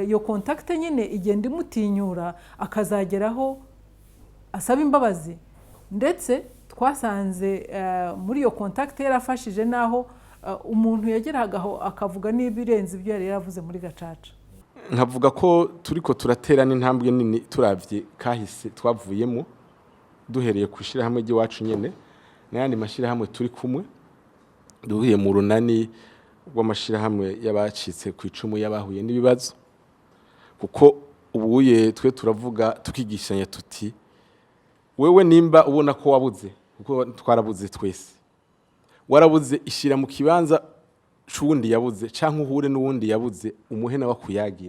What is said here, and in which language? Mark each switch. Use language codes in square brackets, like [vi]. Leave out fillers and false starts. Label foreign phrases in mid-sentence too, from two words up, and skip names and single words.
[rw] Iyo contact nyine igenda imutinyura akazageraho asaba imbabazi. Ndetse twasanze muri iyo contact yarafashije naho umuntu yageragaho akavuga n'ibirenze ibyo yari yaravuze muri Gacaca. [rn] Nkavuga ko turiko turaterana intambwe nini turavye kahise twavuyemo, duhereye kushira hamwe giwacu nyene n'ayandi mashira hamwe turi kumwe, duhuye mu runani rw'amashira hamwe y'abacitse ku icumu y'abahuye n'ibibazo. Kuko ubuye twe turavuga tukigishanya tuti wewe nimba ubona ko wabuze, kuko twarabuze twese, warabuze ishira mu kibanza c'uwundi yabuze, canke uhure n'uwundi yabuze, umuhe nawe akuyagire.